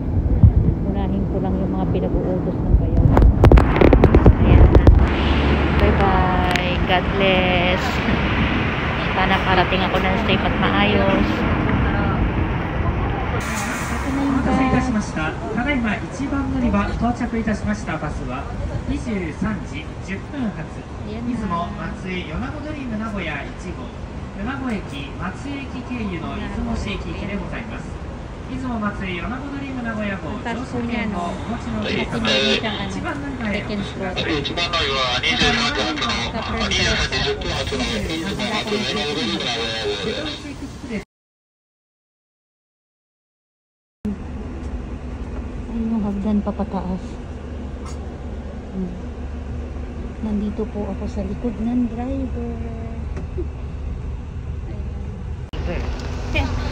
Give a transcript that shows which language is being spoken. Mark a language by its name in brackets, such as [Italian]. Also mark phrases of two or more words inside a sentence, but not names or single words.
[Filipino] Unahin ko lang yung mga pinag-uutos ng bayaw. Ayan na. [English] Bye bye. God bless. [Filipino] Sana parating ako ng safe at maayos. Ito na yung bus. [Japanese] ただいま1番乗り場到着いたしましたバスは23時10分発出雲松江米子ドリーム名古屋1号米子駅松江駅経由の出雲市駅行きでございます。出雲松江米子ドリーム名古屋号乗車券をお持ちのお客様1番乗り場へお越しください。1番乗りは23時発の23 [Filipino] Ayun yung hagdan papataas. Nandito po ako sa likod ng driver. Ayan.